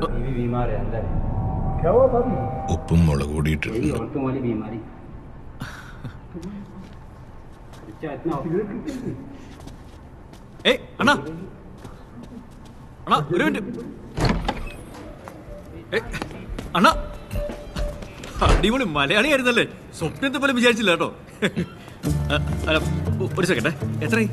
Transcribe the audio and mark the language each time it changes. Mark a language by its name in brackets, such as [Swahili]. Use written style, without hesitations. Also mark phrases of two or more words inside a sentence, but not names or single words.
[Hindi] बीवी बीमार है अंदर। क्या हुआ भाभी? [Malayalam] ഉപ്പും മുളക് കൂടിയിട്ടുണ്ട്. [Hindi] औरतों वाली बीमारी। [Malayalam] അണ്ണാ അണ്ണാ ഒരു മിനിറ്റ്. അണ്ണാ അടിപൊളി മലയാളിയായിരുന്നല്ലേ? സ്വപ്നത്തെ പോലും വിചാരിച്ചില്ല കേട്ടോ. ഒരു സെക്കൻഡ്, എത്രയായി?